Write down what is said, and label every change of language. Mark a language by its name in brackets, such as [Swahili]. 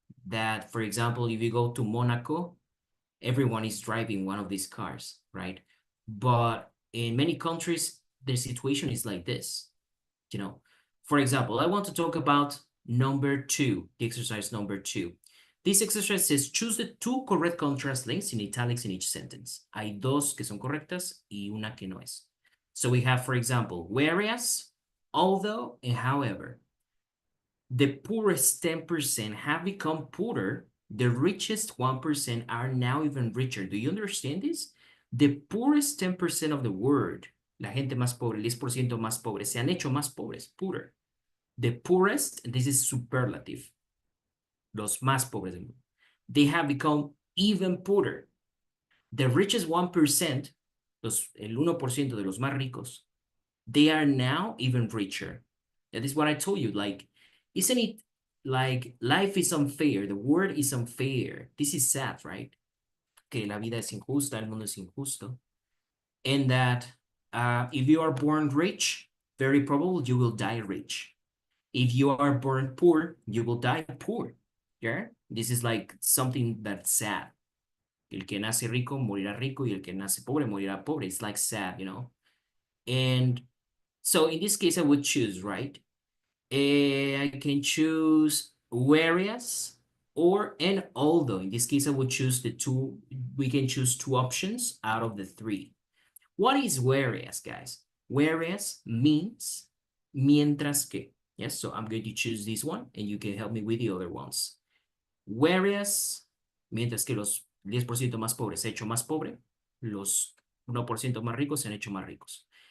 [English] That, for example, if you go to Monaco, everyone is driving one of these cars, right? But in many countries, the situation is like this, you know. For example, I want to talk about number 2, the exercise number 2. This exercise says choose the 2 correct contrast links in italics in each sentence. [Spanish] Hay 2 que son correctas y una que no es. [English] So we have, for example, whereas, although, and however. The poorest 10% have become poorer. The richest 1% are now even richer. Do you understand this? The poorest 10% of the world, [Spanish] la gente más pobre, el 10% más pobre, se han hecho más pobres, [English] poorer. The poorest, and this is superlative, [Spanish] los más pobres del mundo, [English] they have become even poorer. The richest 1%, [Spanish] el 1% de los más ricos, [English] they are now even richer. That is what I told you. Like, isn't it like life is unfair? The world is unfair. This is sad, right? [Spanish] Que la vida es injusta, el mundo es injusto. [English] And that if you are born rich, very probable you will die rich. If you are born poor, you will die poor. Yeah? This is like something that's sad. [Spanish] El que nace rico morirá rico y el que nace pobre morirá pobre. [English] It's like sad, you know? And so in this case, I would choose, right? I can choose whereas or and although. In this case, I would choose we can choose 2 options out of the 3. What is whereas, guys? Whereas means [Spanish] mientras que. [English] Yes, so I'm going to choose this one and you can help me with the other ones. [Spanish] Whereas, mientras que los 10% más pobres se han hecho más pobre, los 1% más ricos se han hecho más ricos.